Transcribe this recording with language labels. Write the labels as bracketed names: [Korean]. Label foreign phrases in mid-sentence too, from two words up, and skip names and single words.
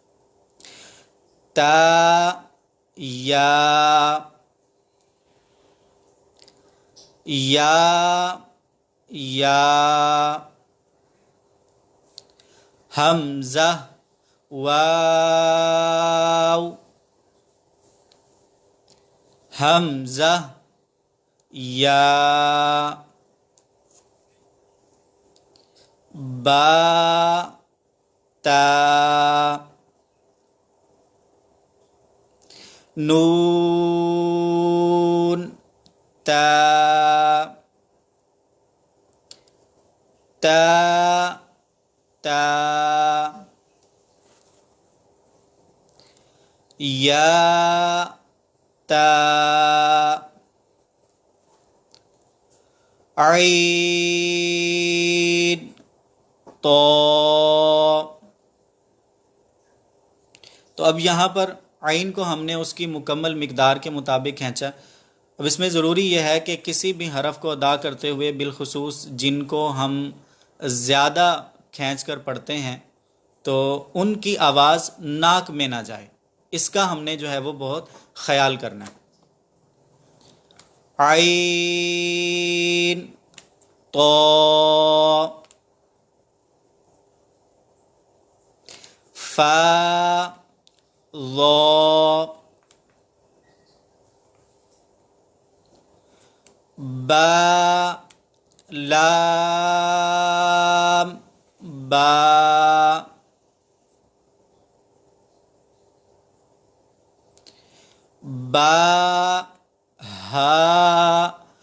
[Arabic] تا یا حمزہ واو حمزہ یا با تا نون تا تا تا یا تا [Urdu] عین تو اب یہاں پر عین کو ہم نے اس کی مکمل مقدار کے مطابق کھینچا. اب اس میں ضروری یہ ہے کہ کسی بھی حرف کو ادا کرتے ہوئے بالخصوص جن کو ہم زیادہ کھینچ کر پڑھتے ہیں تو ان کی آواز ناک میں نہ جائے، اس کا ہم نے جو ہے وہ بہت خیال کرنا ہے. [Arabic] عین تو فا ضا با لام با با ہا